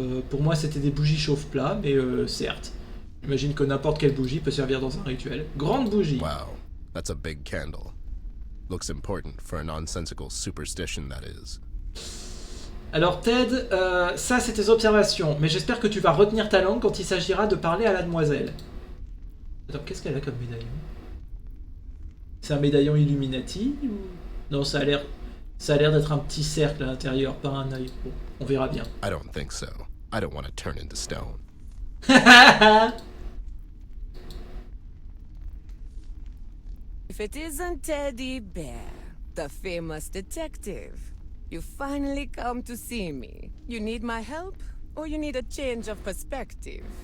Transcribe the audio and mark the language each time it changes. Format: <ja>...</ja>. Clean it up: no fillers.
<fr>Pour moi, c'était des bougies chauffe-plat, mais certes. J'imagine que n'importe quelle bougie peut servir dans un rituel. Grande bougie.</fr> <en>Wow, that's a big candle. Looks important for a nonsensical superstition, that is.</en> <fr>Alors Ted, ça c'est tes observations, mais j'espère que tu vas retenir ta langue quand il s'agira de parler à la demoiselle. Attends, qu'est-ce qu'elle a comme médaillon? C'est un médaillon Illuminati ou... Non, ça a l'air d'être un petit cercle à l'intérieur, pas un œil. Bon, on verra bien.</fr> <en>I don't think so. I don't want to turn into stone. If it isn't Teddy Bear, the famous detective, you finally come to see me. You need my help, or you need a change of perspective?</en>